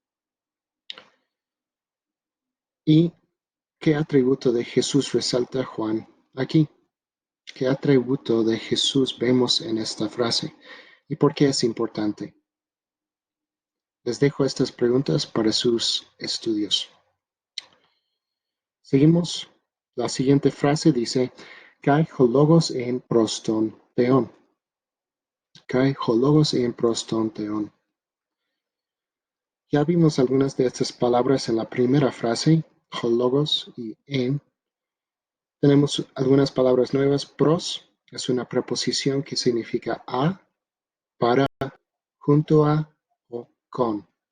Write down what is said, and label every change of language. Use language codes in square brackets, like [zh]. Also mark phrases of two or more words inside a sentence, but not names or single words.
[es] ¿Y qué atributo de Jesús resalta Juan aquí? ¿Qué atributo de Jesús vemos en esta frase? ¿Y por qué es importante? Les dejo estas preguntas para sus estudios. Seguimos. La siguiente frase dice: [el] καὶ ὁ λόγος ἦν πρὸς τὸν θεόν. Καὶ ὁ λόγος ἦν πρὸς τὸν θεόν. [es] Ya vimos algunas de estas palabras en la primera frase, hologos y en. Tenemos algunas palabras nuevas. Pros es una preposición que significa a, para, junto a o con.